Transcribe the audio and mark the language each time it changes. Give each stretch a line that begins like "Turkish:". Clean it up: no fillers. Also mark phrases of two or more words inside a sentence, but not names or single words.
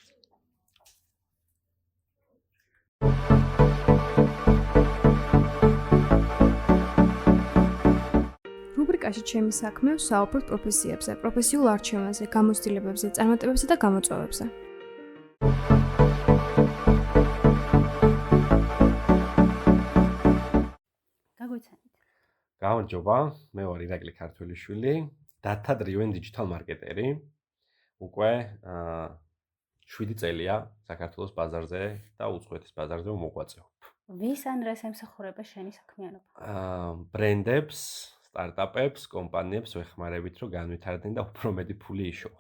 Georgian: რუბრიკაში ჩემი საქმე ვსაუბრობ პროფესიებზე, პროფესიულ არჩევანზე, გამოცდილებებზე, წარმატებებზე და გამოწვევებზე. გაგვიცანით. გამარჯობა, მე ვარ ირაკლი ქართველიშვილი,
English: data driven digital marketer-ი.
Georgian: უკვე 7 წელია საქართველოს ბაზარზე და უცხოეთის ბაზარზე მოღვაწეობ. ვის ან რას ემსახურება შენი საქმიანობა? ბრენდებს, სტარტაპებს, კომპანიებს ვეხმარებით, რომ განვითარდნენ და უფრო მეტი ფული იშოვონ.